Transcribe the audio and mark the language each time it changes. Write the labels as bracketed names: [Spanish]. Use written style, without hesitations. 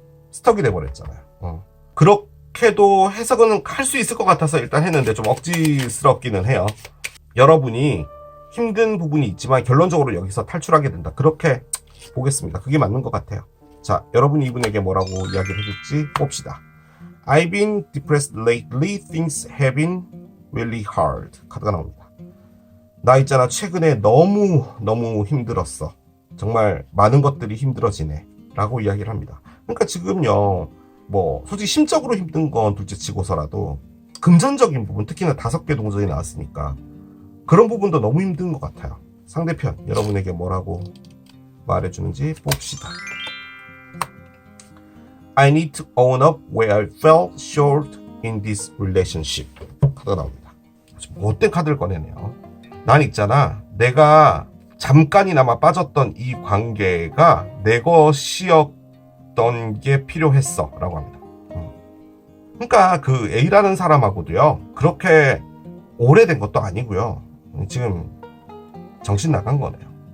[Korean] 스톡이 돼버렸잖아요. 그렇게도 해석은 할 수 있을 것 같아서 일단 했는데 좀 억지스럽기는 해요. 여러분이 힘든 부분이 있지만 결론적으로 여기서 탈출하게 된다. 그렇게 보겠습니다. 그게 맞는 것 같아요. 자, 여러분이 이분에게 뭐라고 이야기를 해줄지 봅시다. [English] I've been depressed lately. Things have been really hard. [Korean] 카드가 나옵니다. 나 있잖아, 최근에 너무 힘들었어. 정말 많은 것들이 힘들어지네. 라고 이야기를 합니다. 그러니까 지금요, 뭐 솔직히 심적으로 힘든 건 둘째 치고서라도 금전적인 부분, 특히나 5개 동전이 나왔으니까 그런 부분도 너무 힘든 것 같아요. 상대편 여러분에게 뭐라고 말해주는지 봅시다. [English] I need to own up where I fell short in this relationship. [Korean] 카드가 나옵니다. 못된 카드를 꺼내네요. 난 있잖아, 내가 잠깐이나마 빠졌던 이 관계가 내 것이었던 게 필요했어 라고 합니다. 그러니까 그 A라는 사람하고도요, 그렇게 오래된 것도 아니고요, 지금 정신 나간 거네요.